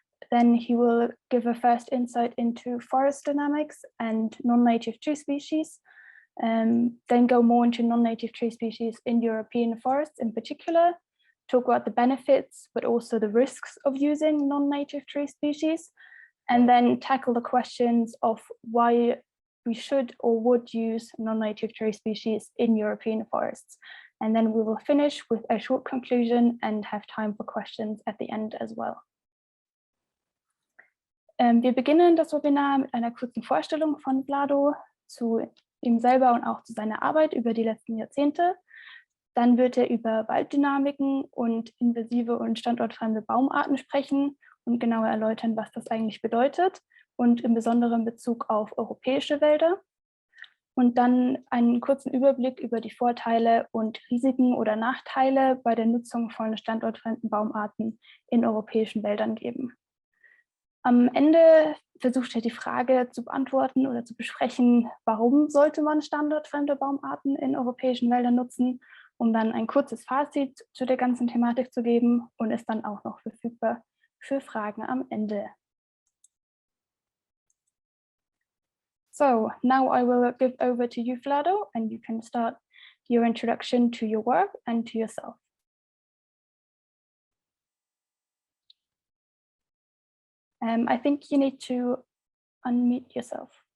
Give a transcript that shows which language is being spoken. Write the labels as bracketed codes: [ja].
[en] Then he will give a first insight into forest dynamics and non-native tree species, then go more into non-native tree species in European forests in particular, talk about the benefits, but also the risks of using non-native tree species, and then tackle the questions of why we should or would use non-native tree species in European forests. And then we will finish with a short conclusion and have time for questions at the end as well. [de] Wir beginnen das Webinar mit einer kurzen Vorstellung von Vlado zu ihm selber und auch zu seiner Arbeit über die letzten Jahrzehnte. Dann wird er über Walddynamiken und invasive und standortfremde Baumarten sprechen und genauer erläutern, was das eigentlich bedeutet und im besonderen Bezug auf europäische Wälder. Und dann einen kurzen Überblick über die Vorteile und Risiken oder Nachteile bei der Nutzung von standortfremden Baumarten in europäischen Wäldern geben. Am Ende versucht er die Frage zu beantworten oder zu besprechen, warum sollte man standortfremde Baumarten in europäischen Wäldern nutzen, um dann ein kurzes Fazit zu der ganzen Thematik zu geben und ist dann auch noch verfügbar für Fragen am Ende. [en] So now I will give over to you, Vlado, and you can start your introduction to your work and to yourself. I think you need to unmute yourself.